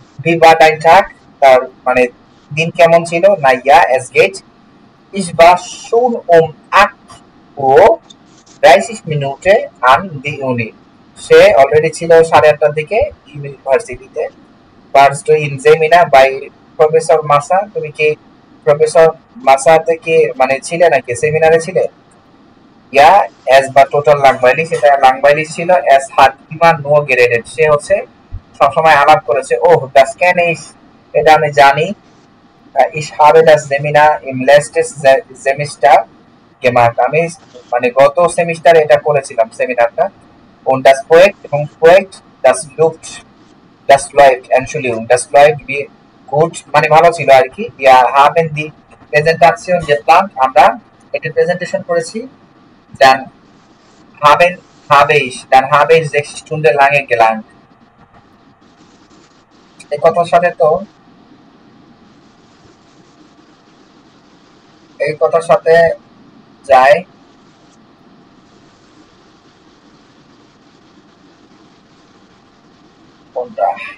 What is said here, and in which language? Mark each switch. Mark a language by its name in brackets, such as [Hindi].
[German] wie war dein Tag, [Bangla] তার মানে দিন কেমন ছিল। [German] না ja es geht, ich war schon um 8:30 an die Uni, [Bangla] say already ছিল 8:30টার দিকে ইউনিভার্সিটিতে। [German] warst du in Seminar bei Professor Massa, [Bangla] তুমি কি প্রফেসর মাসা থেকে মানে ছিলে নাকি সেমিনারে ছিলে। [German] Ja, es war total langweilig, [Bangla] সেটা [German] langweilig [Bangla] ছিল। [German] es hat immer nur geredet, [Bangla] সে হচ্ছে সবসময় আলাপ করেছে। [German] oh das kenne ich, [Bangla] এটা আমি জানি। [German] ich habe das Seminar im letzten Semester gemacht, [Bangla] আমি মানে গত সেমিস্টারে এটা করেছিলাম সেমিনারটা। [German] und das Projekt [Bangla] এবং [German] Projekt das läuft Entschuldigung, das läuft wie gut, [Bangla] মানে ভালো ছিল আর কি। [German] wir haben die Präsentation geplant, [Bangla] আমরা একটা প্রেজেন্টেশন করেছি। [German] dann habe ich 6 Stunden lange gelernt, [Bangla] এই কথার সাথে তো এই কথার সাথে যায় কোনটা,